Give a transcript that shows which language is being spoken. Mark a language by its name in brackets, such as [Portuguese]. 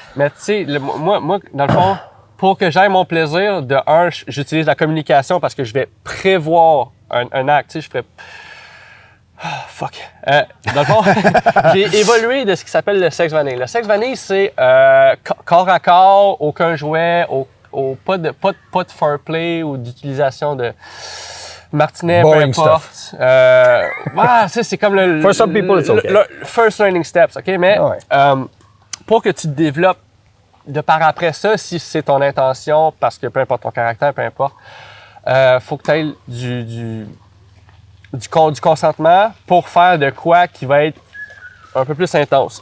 [French] Mais tu sais, moi, dans le fond, pour que j'aie mon plaisir, de un, j'utilise la communication parce que je vais prévoir un acte. Tu sais, je ferais... fuck. Dans le fond, j'ai évolué de ce qui s'appelle le sexe vanille. Le sexe vanille, c'est corps à corps, aucun jouet, pas de foreplay ou d'utilisation de martinet, peu [English] boring [French] importe. C'est comme le... [English] For some people, it's okay. Le first learning steps, OK? [French] Mais pour que tu te développes de par après ça, si c'est ton intention, parce que peu importe ton caractère, peu importe, faut que tu aies du consentement pour faire de quoi qui va être un peu plus intense.